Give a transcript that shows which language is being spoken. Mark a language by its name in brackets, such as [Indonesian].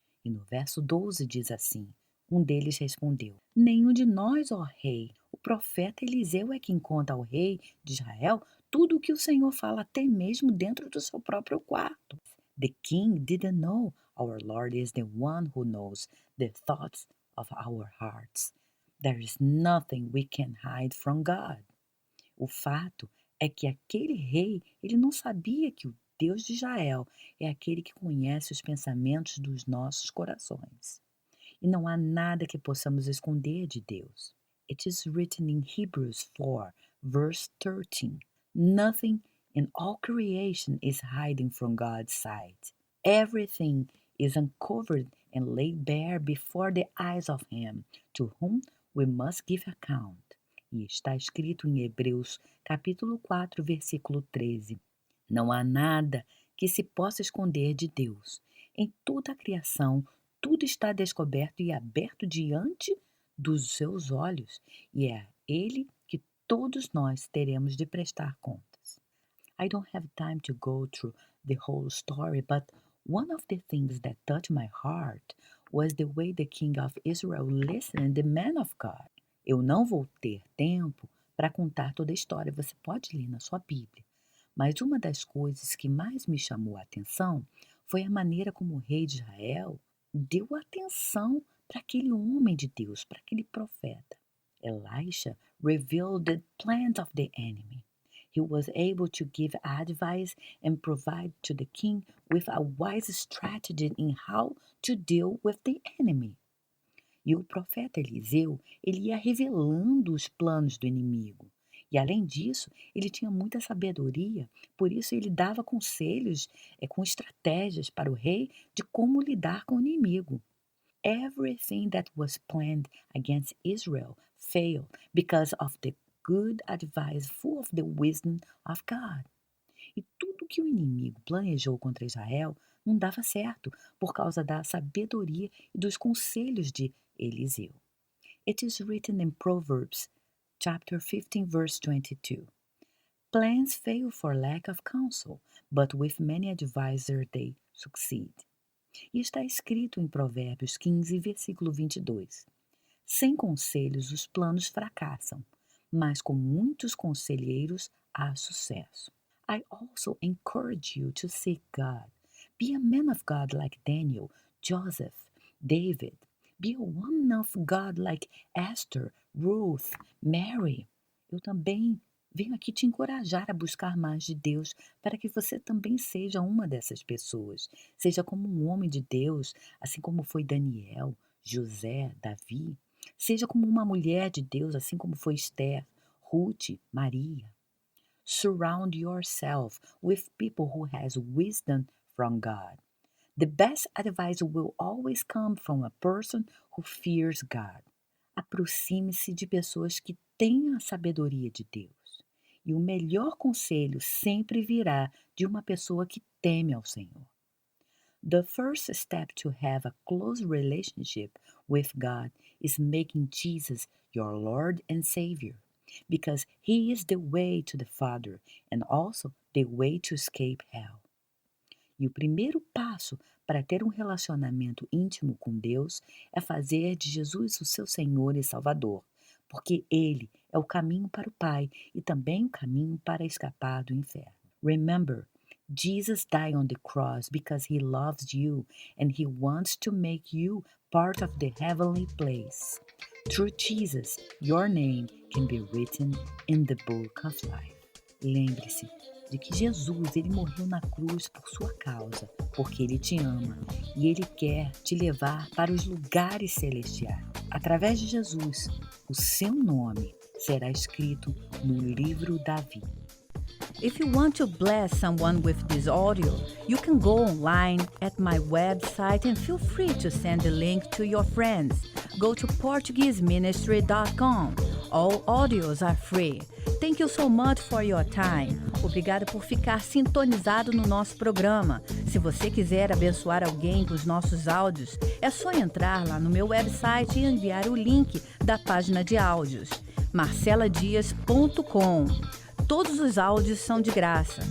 [Portuguese] E no verso 12 diz assim: Um deles respondeu: Nenhum de nós, ó rei. O profeta Eliseu é quem conta ao rei de Israel tudo o que o Senhor fala até mesmo dentro do seu próprio quarto. [English] The king didn't know our Lord is the one who knows the thoughts of our hearts. There is nothing we can hide from God. [Portuguese] O fato é que aquele rei, ele não sabia que o Deus de Israel é aquele que conhece os pensamentos dos nossos corações. E não há nada que possamos esconder de Deus. [English] It is written in Hebrews 4, verse 13. Nothing in all creation is hiding from God's sight. Everything is uncovered and laid bare before the eyes of Him, to whom we must give account. [Portuguese] E está escrito em Hebreus, capítulo 4, versículo 13. Não há nada que se possa esconder de Deus. Em toda a criação, tudo está descoberto e aberto diante dos seus olhos, e é a Ele que todos nós teremos de prestar contas. [English] I don't have time to go through the whole story, but one of the things that touched my heart was the way the king of Israel listened to the man of God. [Portuguese] Eu não vou ter tempo para contar toda a história, você pode ler na sua Bíblia. Mas uma das coisas que mais me chamou a atenção foi a maneira como o rei de Israel deu atenção para aquele homem de Deus, para aquele profeta. [English] Elisha revealed the plans of the enemy. He was able to give advice and provide to the king with a wise strategy in how to deal with the enemy. [Portuguese] E o profeta Eliseu, ele ia revelando os planos do inimigo. E além disso, ele tinha muita sabedoria, por isso ele dava conselhos, com estratégias para o rei de como lidar com o inimigo. [English] Everything that was planned against Israel failed because of the good advice full of the wisdom of God. [Portuguese] E tudo que o inimigo planejou contra Israel não dava certo por causa da sabedoria e dos conselhos de Eliseu. [English] It is written in Proverbs chapter 15 verse 22. Plans fail for lack of counsel, but with many advisors they succeed. [Portuguese] E está escrito em Provérbios 15, versículo 22. Sem conselhos os planos fracassam, mas com muitos conselheiros há sucesso. [English] I also encourage you to seek God. Be a man of God like Daniel, Joseph, David. Be a woman of God like Esther, Ruth, Mary. [Portuguese] Eu também venho aqui te encorajar a buscar mais de Deus para que você também seja uma dessas pessoas. Seja como um homem de Deus, assim como foi Daniel, José, Davi. Seja como uma mulher de Deus, assim como foi Esther, Ruth, Maria. [English] Surround yourself with people who has wisdom from God. The best advice will always come from a person who fears God. [Portuguese] Aproxime-se de pessoas que têm a sabedoria de Deus. E o melhor conselho sempre virá de uma pessoa que teme ao Senhor. [English] The first step to have a close relationship with God is making Jesus your Lord and Savior, because He is the way to the Father and also the way to escape hell. [Portuguese] E o primeiro passo para ter um relacionamento íntimo com Deus é fazer de Jesus o seu Senhor e Salvador, porque Ele é o caminho para o Pai e também o caminho para escapar do inferno. [English] Remember, Jesus died on the cross because He loves you and He wants to make you part of the heavenly place. Through Jesus, your name can be written in the book of life. [Portuguese] Lembre-se de que Jesus, ele morreu na cruz por sua causa, porque ele te ama e ele quer te levar para os lugares celestiais. Através de Jesus, o seu nome será escrito no livro da vida. [English] If you want to bless someone with this audio, you can go online at my website and feel free to send the link to your friends. Go to PortugueseMinistry.com. All audios are free. Thank you so much for your time. [Portuguese] Obrigada por ficar sintonizado no nosso programa. Se você quiser abençoar alguém com os nossos áudios, é só entrar lá no meu website e enviar o link da página de áudios, marceladias.com. Todos os áudios são de graça.